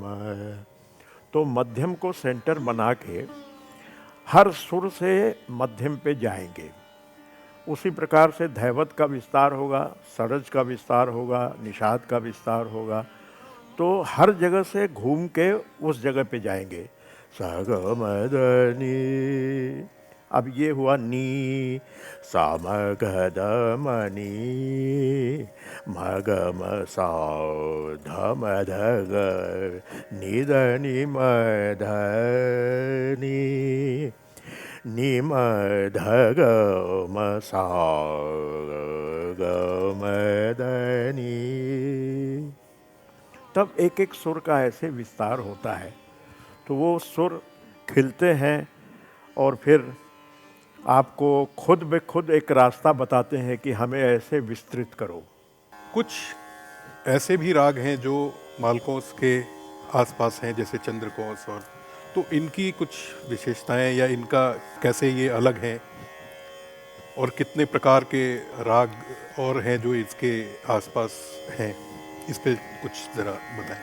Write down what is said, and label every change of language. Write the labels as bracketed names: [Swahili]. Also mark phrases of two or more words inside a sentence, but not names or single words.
[Hindi] तो मध्यम को सेंटर बना के हर सुर से मध्यम पे जाएंगे। उसी प्रकार से धैवत का विस्तार होगा, सरज का विस्तार होगा, निषाद का विस्तार होगा। तो हर जगह से घूम के उस जगह पे जाएंगे। सगमदनी, अब ये हुआ नी, सामगधमनी मगम साव धम धग निधनि मधनी निम धग मधनी। तब एक एक सुर का ऐसे विस्तार होता है, तो वो सुर खिलते हैं और फिर आपको खुद ब खुद एक रास्ता बताते हैं कि हमें ऐसे विस्तृत करो। कुछ ऐसे भी राग हैं जो मालकोस के आसपास हैं, जैसे चंद्रकोस, और तो इनकी कुछ विशेषताएं या इनका कैसे ये अलग हैं, और कितने प्रकार के राग और हैं जो इसके आसपास हैं, इस पे कुछ ज़रा बताएं।